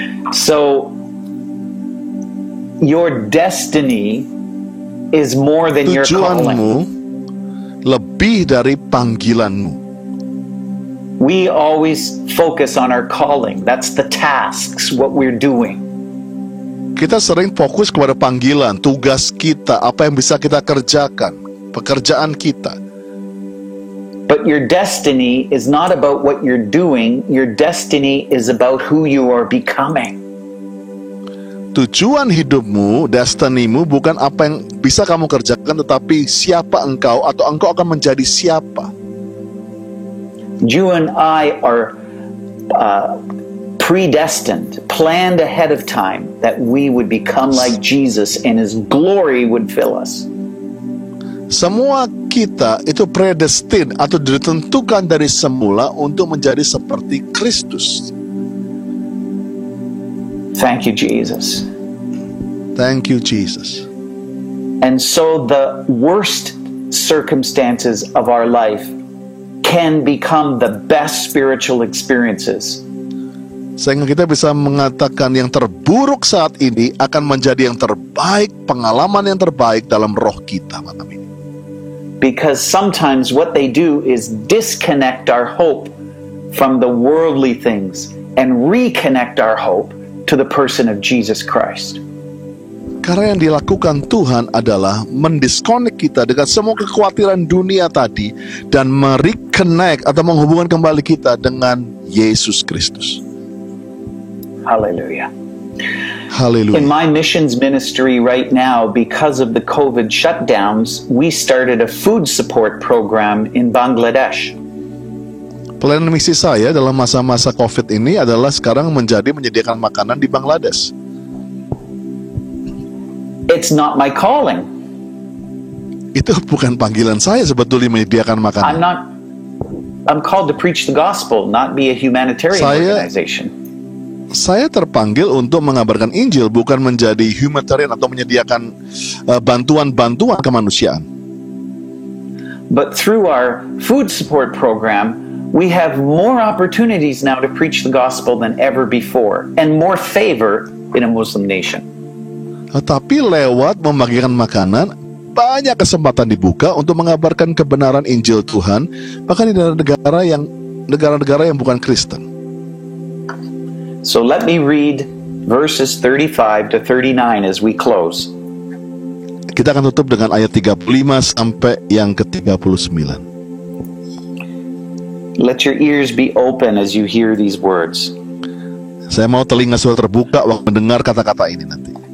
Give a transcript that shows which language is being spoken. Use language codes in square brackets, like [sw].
[en] So, your destiny is more than your [id] Tujuanmu [en] calling. [id] lebih dari panggilanmu. [en] We always focus on our calling. That's the tasks, what we're doing. [id] Kita sering fokus kepada panggilan, tugas kita, apa yang bisa kita kerjakan, pekerjaan kita. [en] But your destiny is not about what you're doing. Your destiny is about who you are becoming. [id] Tujuan hidupmu, destinimu bukan apa yang bisa kamu kerjakan, tetapi siapa engkau atau engkau akan menjadi siapa. [en] You and I are predestined, planned ahead of time that we would become like Jesus and His glory would fill us. [id] Semua kita itu predestin atau ditentukan dari semula untuk menjadi seperti Kristus. [en] Thank you, Jesus. Thank you, Jesus. And so the worst circumstances of our life can become the best spiritual experiences. [id] Sehingga kita bisa mengatakan yang terburuk saat ini akan menjadi yang terbaik, pengalaman yang terbaik dalam roh kita malam ini. [en] Because sometimes what they do is disconnect our hope from the worldly things and reconnect our hope to the person of Jesus Christ. [id] Karena yang dilakukan Tuhan adalah mendiskonek kita dengan semua kekhawatiran dunia tadi dan mereconnect atau menghubungkan kembali kita dengan Yesus Kristus. [en] Hallelujah. [id] Haleluya. [en] In my missions ministry right now, because of the COVID shutdowns, we started a food support program in Bangladesh. [id] Pelayanan misi saya dalam masa-masa COVID ini adalah sekarang menyediakan makanan di Bangladesh. [en] It's not my calling. [id] Itu bukan panggilan saya sebetulnya menyediakan makanan. [en] I'm called to preach the gospel, not be a humanitarian organization. [id] Saya terpanggil untuk mengabarkan Injil, bukan menjadi humanitarian atau menyediakan bantuan-bantuan kemanusiaan. [en] But through our food support program, we have more opportunities now to preach the gospel than ever before, and more favor in a Muslim nation. [id] Tetapi lewat membagikan makanan, banyak kesempatan dibuka untuk mengabarkan kebenaran Injil Tuhan, bahkan di negara yang negara-negara yang bukan Kristen. [en] So let me read verses 35 to 39 as we close. [id] Kita akan tutup dengan ayat 35 sampai yang ke-39. [en] Let your ears be open as you hear these words. [id] Saya mau telinga saudara terbuka waktu mendengar kata-kata ini nanti.